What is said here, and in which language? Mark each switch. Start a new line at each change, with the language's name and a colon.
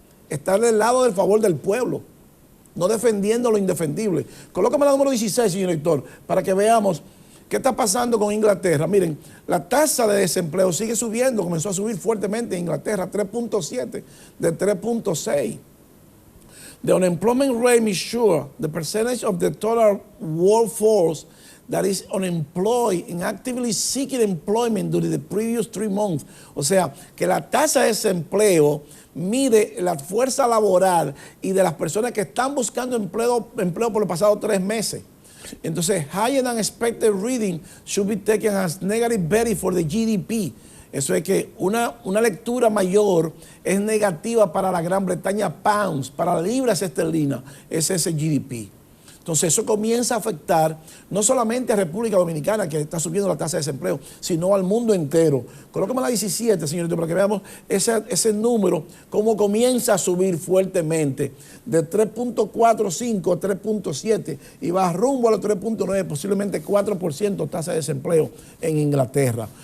Spanish: Estar del lado del favor del pueblo, no defendiendo lo indefendible. Colócame la número 16, señor Héctor, para que veamos qué está pasando con Inglaterra. Miren, la tasa de desempleo sigue subiendo, comenzó a subir fuertemente en Inglaterra, 3.7 de 3.6.
English: The unemployment rate measures the percentage of the total workforce that is unemployed and actively seeking employment during the previous 3 months.
Spanish: O sea, que la tasa de desempleo mide la fuerza laboral y de las personas que están buscando empleo por los pasados 3 meses.
English: Entonces, higher than expected reading should be taken as negative betting for the GDP.
Spanish: Eso es que una lectura mayor es negativa para la Gran Bretaña pounds, para libras esterlinas, es ese GDP. Entonces eso comienza a afectar no solamente a República Dominicana, que está subiendo la tasa de desempleo, sino al mundo entero. Colócame la 17, señorito, para que veamos ese número, cómo comienza a subir fuertemente, de 3.45 a 3.7 y va rumbo a los 3.9, posiblemente 4% tasa de desempleo en Inglaterra.